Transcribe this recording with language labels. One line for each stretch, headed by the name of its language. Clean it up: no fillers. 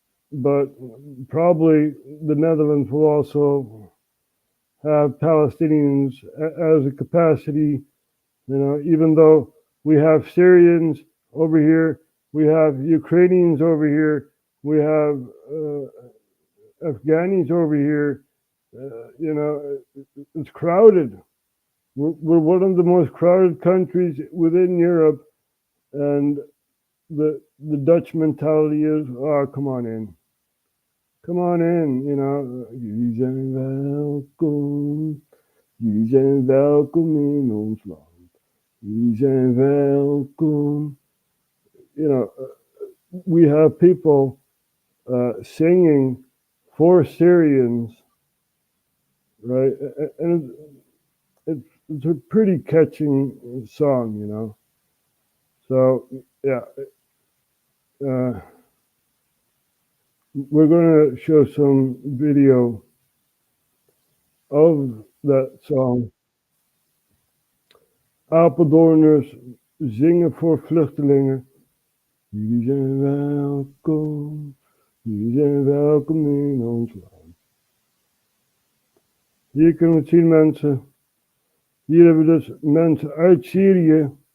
English: But probably the Netherlands will also have Palestinians as a capacity, even though we have Syrians over here, we have Ukrainians over here, we have Afghanis over here, it's crowded. We're one of the most crowded countries within Europe, and the Dutch mentality is, come on in. Come on in,
Dutch: jullie zijn welkom. Jullie zijn welkom in ons land. Jullie zijn welkom.
English: We have people singing for Syrians, right? And it's a pretty catching song, you know. So yeah, we're going to show some video of that song.
Dutch: Apeldoorners zingen voor vluchtelingen. Jullie zijn welkom, jullie zijn welkom in ons land. Hier kunnen we het zien, mensen. Hier hebben we dus mensen uit Syrië.